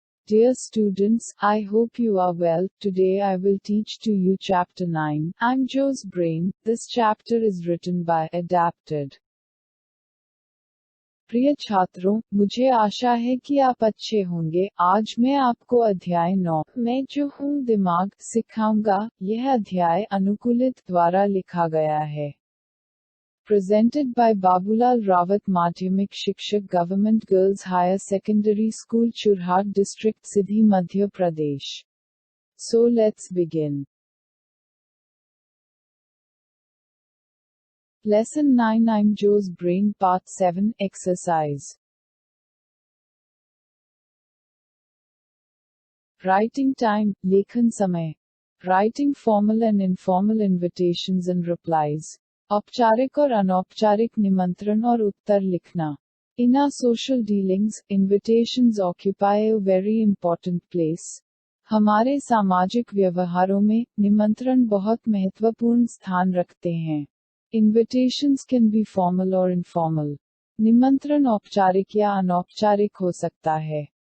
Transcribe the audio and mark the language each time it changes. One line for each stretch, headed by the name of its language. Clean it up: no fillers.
English: Dear students, I hope you are well. Today I will teach to you chapter 9. I'm Joe's brain. This chapter is written by Adapted.
Hindi: प्रिय छात्रों, मुझे आशा है कि आप अच्छे होंगे। आज मैं आपको अध्याय 9 मैं जो हूँ दिमाग सिखाऊंगा। यह अध्याय अनुकूलित द्वारा लिखा गया है।
English: Presented by Babulal Rawat,
Hindi: माध्यमिक शिक्षक,
English: Government girls higher secondary school Churhat district Sidhi Madhya Pradesh. So let's begin. Lesson 9 I'm Joe's Brain Part 7 Exercise. Writing time,
Hindi: लेखन समय.
English: Writing formal and informal invitations and replies.
Hindi: औपचारिक और अनौपचारिक निमंत्रण और उत्तर लिखना.
English: In our social dealings, invitations occupy a very important place.
Hindi: हमारे सामाजिक व्यवहारों में निमंत्रण बहुत महत्वपूर्ण स्थान रखते हैं.
English: Invitations can be formal or informal.
Hindi: निमंत्रण औपचारिक या अनौपचारिक हो सकता है.